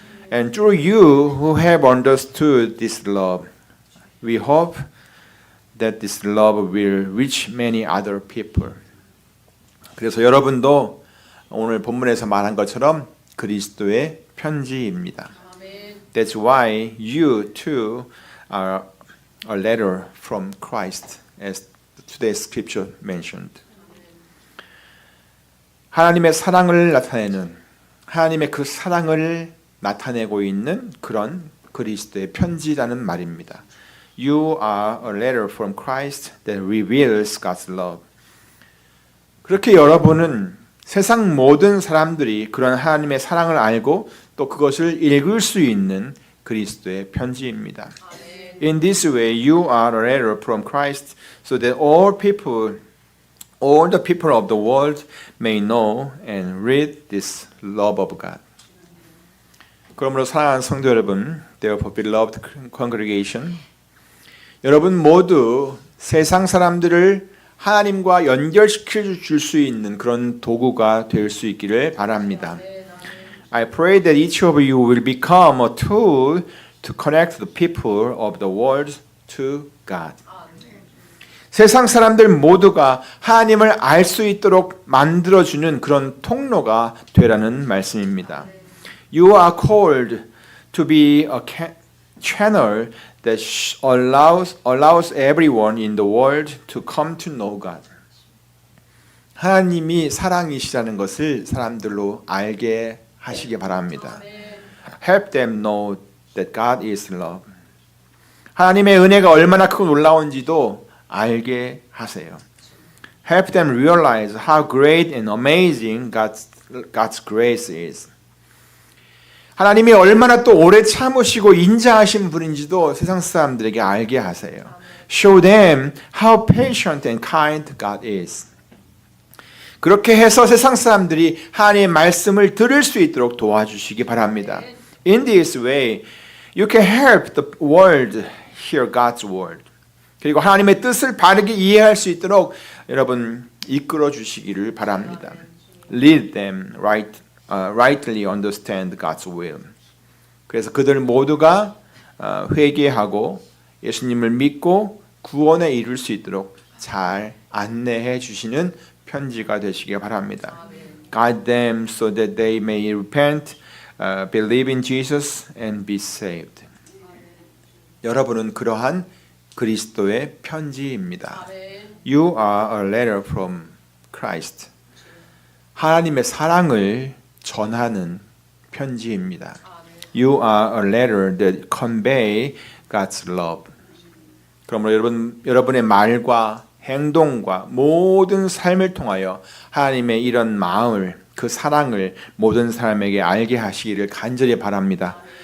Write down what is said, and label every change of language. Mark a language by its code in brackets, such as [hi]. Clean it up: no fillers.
[en] And through you who have understood this love, we hope that this love will reach many other people. [ko] 그래서 여러분도 오늘 본문에서 말한 것처럼 그리스도의 편지입니다. [en] That's why you too are a letter from Christ, as today's scripture mentioned. [ko] 하나님의 사랑을 나타내는 하나님의 그 사랑을 나타내고 있는 그런 그리스도의 편지라는 말입니다. [en] You are a letter from Christ that reveals God's love. [ko] 그렇게 여러분은 세상 모든 사람들이 그런 하나님의 사랑을 알고 또 그것을 읽을 수 있는 그리스도의 편지입니다. [en] In this way, you are a letter from Christ, so that all the people of the world may know and read this love of God. [ko] 그러므로 사랑하는 성도 여러분, [en] therefore beloved congregation, [ko] 여러분 모두 세상 사람들을 하나님과 연결시켜 줄 수 있는 그런 도구가 될 수 있기를 바랍니다. [en] I pray that each of you will become a tool to connect the people of the world to God. [ko] 세상 사람들 모두가 하나님을 알 수 있도록 만들어주는 그런 통로가 되라는 말씀입니다. [en] You are called to be a channel that allows everyone in the world to come to know God. [ko] 하나님이 사랑이시라는 것을 사람들로 알게 하시기 바랍니다. [en] Help them know that God is love. [ko] 하나님의 은혜가 얼마나 크고 놀라운지도 알게 하세요. [en] Help them realize how great and amazing God's grace is. [ko] 하나님이 얼마나 또 오래 참으시고 인자하신 분인지도 세상 사람들에게 알게 하세요. [en] Show them how patient and kind God is. [ko] 그렇게 해서 세상 사람들이 하나님의 말씀을 들을 수 있도록 도와주시기 바랍니다. [en] In this way, you can help the world hear God's word. [ko] 그리고 하나님의 뜻을 바르게 이해할 수 있도록 여러분 이끌어 주시기를 바랍니다. [en] Lead them rightly understand God's will. [ko] 그래서 그들 모두가 회개하고 예수님을 믿고 구원에 이룰 수 있도록 잘 안내해 주시는 편지가 되시기 바랍니다. [en] Guide them so that they may repent, believe in Jesus and be saved. [ko] 여러분은 그러한 그리스도의 편지입니다. [en] You are a letter from Christ. [ko] 하나님의 사랑을 전하는 편지입니다. [en] You are a letter that convey God's love. [ko] 그러므로 여러분의 말과 행동과 모든 삶을 통하여 하나님의 이런 마음을, 그 사랑을 모든 사람에게 알게 하시기를 간절히 바랍니다.